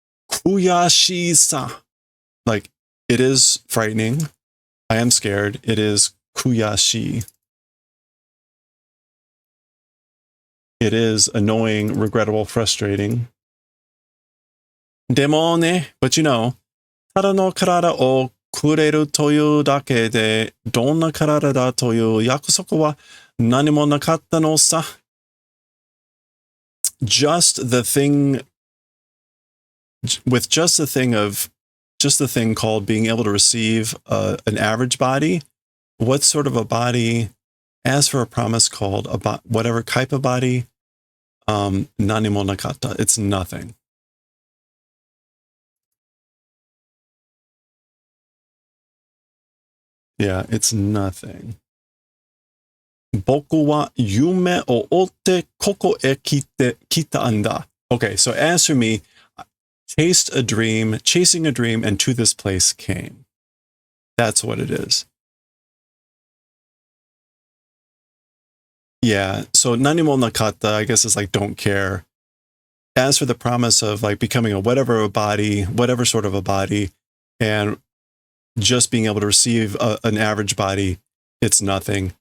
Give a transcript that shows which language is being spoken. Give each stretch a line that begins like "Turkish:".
English: 悔しさ.Like, it is frightening. I am scared. It is 悔しい. It is annoying, regrettable, frustrating.
Japanese: でもね,
English: but you know,
Japanese: ただの体をくれるというだけで、どんな体だという約束は何もなかったのさ.
English: Just the thing called being able to receive an average body, what sort of a body, as for a promise called whatever type of body,
Japanese: nanimo nakata,
English: it's nothing. Yeah, it's nothing.
Japanese: 僕は夢を追ってここへ来たんだ.
English: Okay, so as for me, chasing a dream, and to this place came. That's what it is. Yeah, so
Japanese: nanimo nakata,
English: I guess, is like don't care. As for the promise of like becoming whatever sort of a body, and just being able to receive an average body, it's nothing.